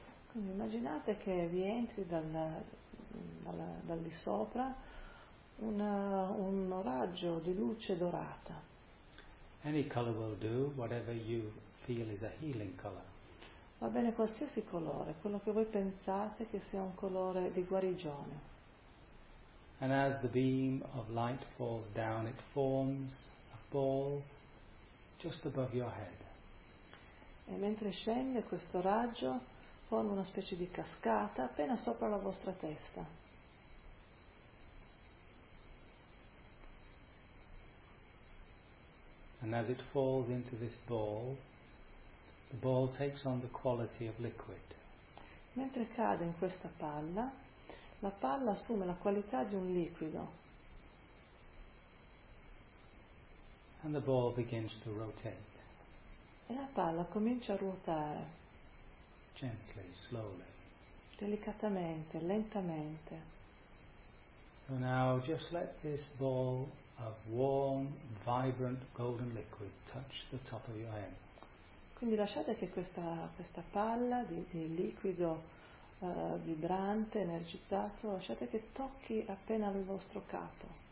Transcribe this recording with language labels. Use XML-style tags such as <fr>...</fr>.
<it>Quindi immaginate che vi entri dal di sopra un raggio di luce dorata.</it> <en>Any color will do, whatever you feel is a healing color.</en> <it>Va bene qualsiasi colore, quello che voi pensate che sia un colore di guarigione.</it> <en>And as the beam of light falls down, it forms a ball just above your head.</en> <it>E mentre scende questo raggio forma una specie di cascata appena sopra la vostra testa.</it> <en>And as it falls into this ball, the ball takes on the quality of liquid.</en> <it>Mentre cade in questa palla, la palla assume la qualità di un liquido.</it> <en>And the ball begins to rotate.</en> <it>E la palla comincia a ruotare.</it> <en>Gently, slowly.</en> <it>Delicatamente, lentamente.</it> <en>So now just let this ball of warm, vibrant golden liquid touch the top of your head.</en> <it>Quindi lasciate che questa palla di liquido vibrante, energizzato, lasciate che tocchi appena il vostro capo.</it>